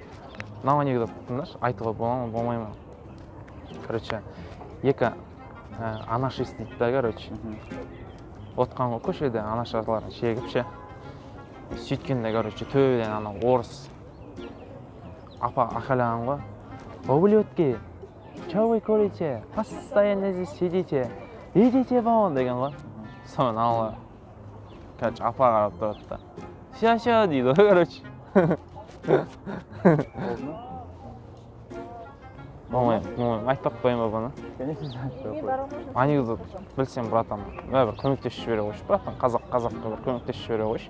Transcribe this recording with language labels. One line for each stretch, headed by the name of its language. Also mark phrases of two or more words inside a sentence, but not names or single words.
Kazakh: Мынау анекдот тыңдашы, айтуға бола ма, болмай ма? Короче, екі анашист дейді да, короче. Отқан ғой көшеде анашаларын шегіп ше. Сөйткенде, короче, төбеден анау орыс апа ақайлаған ғой.
Russian: Ублюдки, что вы курите? Постоянно здесь сидите. Идите вон
Kazakh: деген ғой. Соны алла. Короче, апа қарап тұрады да. Ша дейді ғой, короче. Болмай, айтпақ қойын ба бұны? Конечно, айтпақ. Анекдот білсем, братан, бір көмектесіп жібере қойшы, братан, қазаққа бір көмектесіп жібере қойшы.